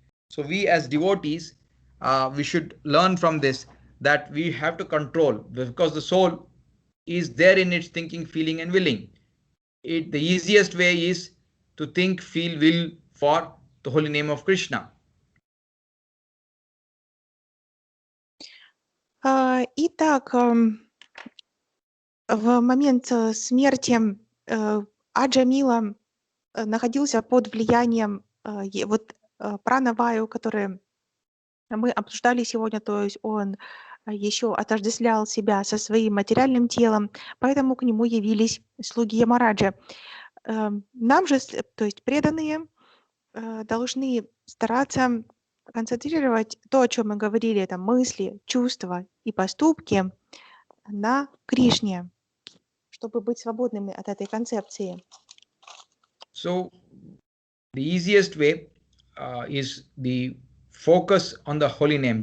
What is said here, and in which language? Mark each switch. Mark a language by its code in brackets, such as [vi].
[en] So we as devotees, we should learn from this that we have to control, because the soul is there in its thinking, feeling, and willing. The easiest way is to think, feel, will for the holy name of Krishna. [ru] Итак, в момент смерти Аджамила находился под влиянием пранаваю, который мы обсуждали сегодня, то есть он еще отождествлял себя со своим материальным телом, поэтому к нему явились слуги Ямараджа. Нам же, то есть преданные, должны стараться концентрировать то, о чем мы говорили, это мысли, чувства и поступки на Кришне, чтобы быть свободными от этой концепции. [en] So the easiest way is the focus on the holy name.